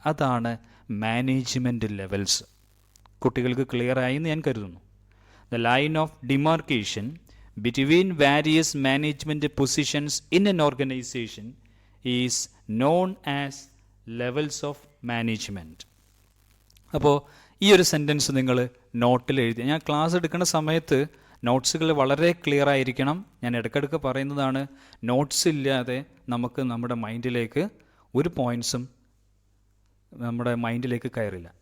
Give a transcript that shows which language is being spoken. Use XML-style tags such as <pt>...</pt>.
<ml>അതാണ് management levels. കുട്ടികൾക്ക് clear ആയി എന്ന് ഞാൻ കരുതുന്നു.</ml> <en>The line of demarcation between various management positions in an organization is known as levels of management.</en> <ml>അപ്പോൾ ഈ ഒരു സെൻറ്റൻസ് നിങ്ങൾ നോട്ടിൽ എഴുതി. ഞാൻ ക്ലാസ് എടുക്കുന്ന സമയത്ത് നോട്ട്സുകൾ വളരെ ക്ലിയർ ആയിരിക്കണം. ഞാൻ ഇടയ്ക്കിടയ്ക്ക് പറയുന്നതാണ്, നോട്ട്സ് ഇല്ലാതെ നമുക്ക് നമ്മുടെ മൈൻഡിലേക്ക് ഒരു പോയിൻറ്സും നമ്മുടെ മൈൻഡിലേക്ക് കയറില്ല.</ml>